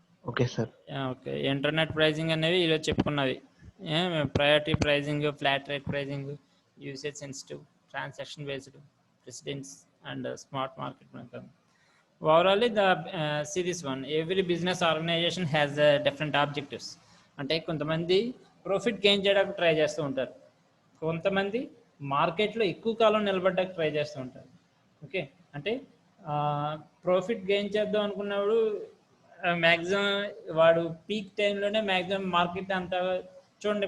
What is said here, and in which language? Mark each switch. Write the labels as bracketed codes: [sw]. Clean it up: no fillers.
[en] Okay sir. [te] Okay, internet pricing అనేవి ఈరోజు చెప్పుకున్నవి. Priority pricing, flat rate pricing, usage sensitive, transaction based, precedence and smart market mechanism. [en] Overall, see this one. Every business organization has different objectives. [te] అంటే కొంతమంది profit gain చేయడానికి try చేస్తూ ఉంటారు, కొంతమంది మార్కెట్లో ఎక్కువ కాలం నిలబడడానికి ట్రై చేస్తూ ఉంటారు. ఓకే, అంటే ప్రాఫిట్ గెయిన్ చేద్దాం అనుకున్నప్పుడు మ్యాక్సిమం వాడు పీక్ టైంలోనే మ్యాక్సిమం మార్కెట్ అంతా చూడండి.